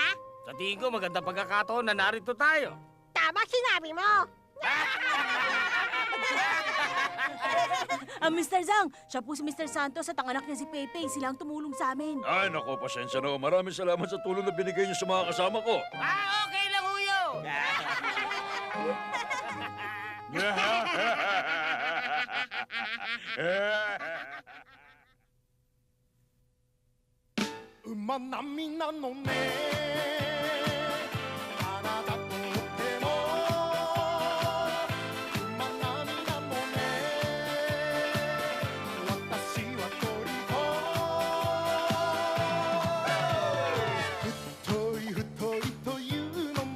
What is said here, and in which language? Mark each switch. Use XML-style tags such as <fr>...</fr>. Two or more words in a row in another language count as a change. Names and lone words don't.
<tl>Sa tingin ko, maganda pagkakataon na narito tayo. Tama sinabi mo! Mr. Zhang, siya po si Mr. Santos at ang anak niya si Pepe. Sila ang tumulong sa amin. Ay, nako, pasensya na. Maraming salamat sa tulong na binigay niyo sa mga kasama ko. Okay lang, Huyo!</tl> <ja>馬並みなのねあなたとっても馬並みなのね私は鳥太いというの</ja>